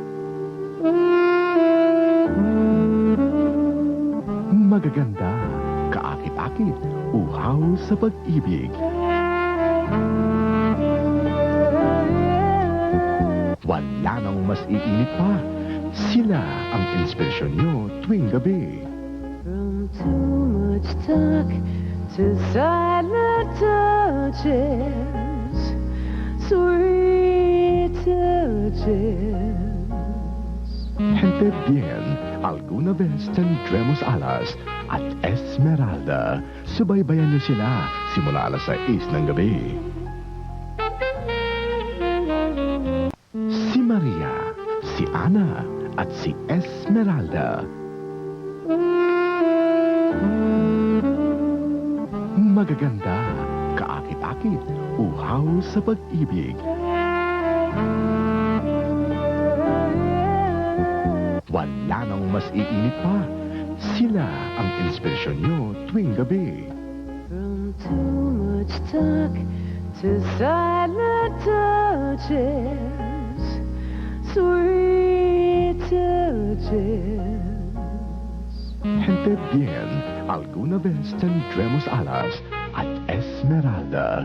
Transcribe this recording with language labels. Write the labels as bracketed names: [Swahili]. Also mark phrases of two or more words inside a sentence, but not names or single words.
[Filipino] Magaganda, kaakit-akit, uhaw sa pag-ibig. Wala nang mas iinit pa. Sila ang inspirasyon nyo tuwing gabi. [English] From too much talk to silent touches, sweet touches. [Filipino] Gente bien, Alguna Vez tendremos alas at Esmeralda. Subaybayan niyo sila simula alas 6 ng gabi. Si Maria, si Ana, at si Esmeralda. Magaganda, kaakit-akit, uhaw sa pag-ibig. Wala nang mas iinit pa. Sila ang inspirasyon nyo tuwing gabi. [English] From too much talk to silent touches, sweet touches. [Filipino] Gente bien, Alguna Vez tendremos alas at Esmeralda.